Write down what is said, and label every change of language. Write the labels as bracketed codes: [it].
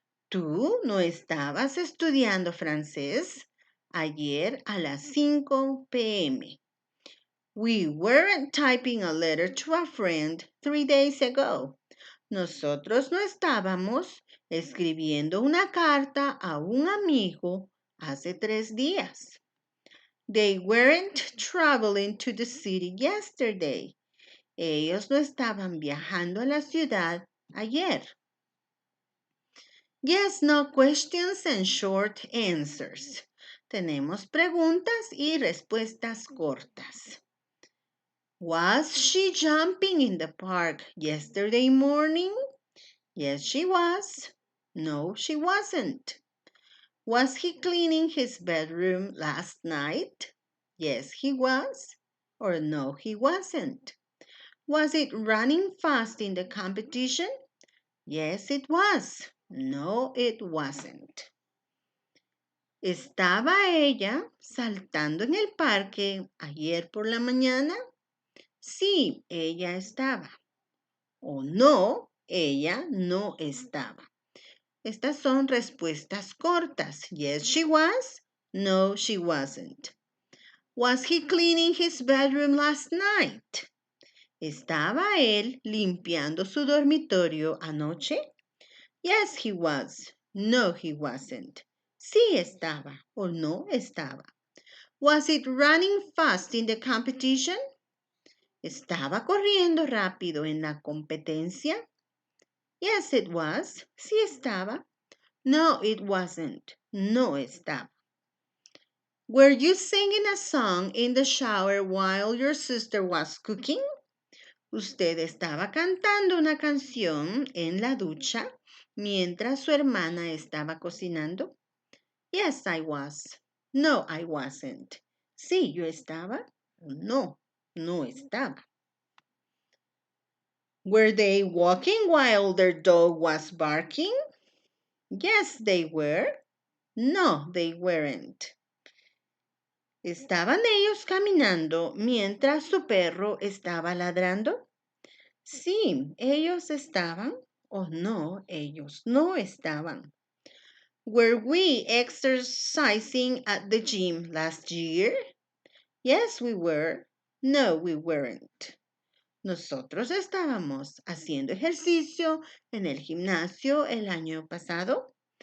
[es] Tú no estabas estudiando francés ayer a las 5 p.m. [en] We weren't typing a letter to a friend 3 days ago. [es] Nosotros no estábamos escribiendo una carta a un amigo hace 3 días. [en] They weren't traveling to the city yesterday. [es] Ellos no estaban viajando a la ciudad ayer. [en] Yes, no questions and short answers. [es] Tenemos preguntas y respuestas cortas. [en] Was she jumping in the park yesterday morning? Yes, she was. No, she wasn't. Was he cleaning his bedroom last night? Yes, he was. Or no, he wasn't. Was it running fast in the competition? Yes, it was. No, it wasn't. [es] ¿Estaba ella saltando en el parque ayer por la mañana? Sí, ella estaba. O no, ella no estaba. Estas son respuestas cortas. [en] Yes, she was. No, she wasn't. Was he cleaning his bedroom last night? [es] ¿Estaba él limpiando su dormitorio anoche? [en] Yes, he was. No, he wasn't. [es] Sí estaba o no estaba. [en] Was it running fast in the competition? [es] ¿Estaba corriendo rápido en la competencia? [en] Yes, it was. [es] Sí estaba. [en] No, it wasn't. [es] No estaba. [en] Were you singing a song in the shower while your sister was cooking? [es] ¿Usted estaba cantando una canción en la ducha mientras su hermana estaba cocinando? [en] Yes, I was. No, I wasn't. [es] Sí, yo estaba. No, no estaba. [en] Were they walking while their dog was barking? Yes, they were. No, they weren't. [es] ¿Estaban ellos caminando mientras su perro estaba ladrando? Sí, ellos estaban. O no, ellos no estaban. [en] Were we exercising at the gym last year? Yes, we were. No, we weren't. [es] Nosotros estábamos haciendo ejercicio en el gimnasio el año pasado.